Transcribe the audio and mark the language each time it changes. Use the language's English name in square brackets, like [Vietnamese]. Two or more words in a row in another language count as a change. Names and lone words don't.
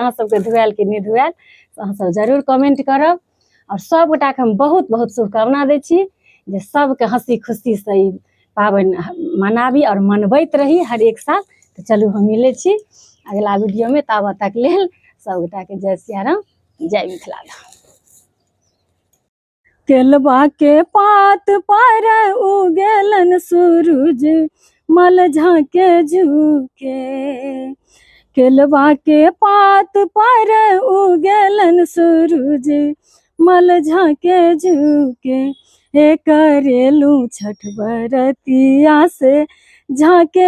[Maithili] अहाँ सबके धुआल कि नहि धुआल अहाँ सब जरूर कमेंट करब। और सब गोटा के हम बहुत बहुत शुभकामना दै छी जे सबके हंसी खुशी से ई पाबनि मनाबी और मनबैत रही हर एक साल। तो चलू हम मिलै छी अगला वीडियो में, ताबत तक लेल सब गोटा के जय सिया राम, जय मिथिला धाम। [Bhojpuri] केलवा के पात पर उगेलन सूरज मल झाँके झुके केलवा के पात पर उगेलन सूरज मल झाँके झुके हे करेलू छठ बरतिया से झाँके